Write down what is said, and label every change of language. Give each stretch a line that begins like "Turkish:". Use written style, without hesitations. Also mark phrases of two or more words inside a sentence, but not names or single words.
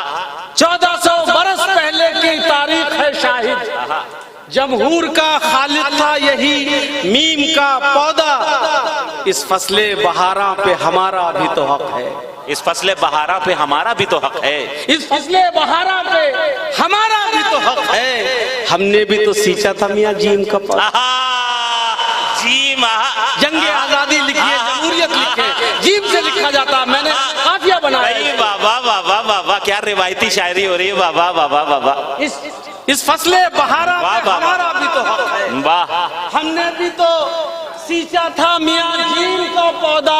Hindi: 1400 बरस पहले की तारीख है शाहिद, जमहूर का खालिद था यही मीम का पौधा, इस फसले बहारा पे हमारा भी तो हक है, इस फसले बहारा पे हमारा भी तो हक है, इस फसले बहारा पे हमारा भी तो हक है, हमने भी तो सींचा था मियाँ जीम का पौधा। आहा, जीम, आहा, जंगे आजादी लिखिए, जमहूरियत लिखे, जीम से लिखा जाता, मैंने काफिया बनाया। भाई वाह वाह वाह वाह वाह वाह, क्या रिवायती शायरी हो रही है, वाह वाह वाह वाह वाह वाह, इस फसले बहारा वाह, पे वाह, हमारा भी तो हक है, वाह, हमने भी तो सींचा था मियाँ जीम का पौधा।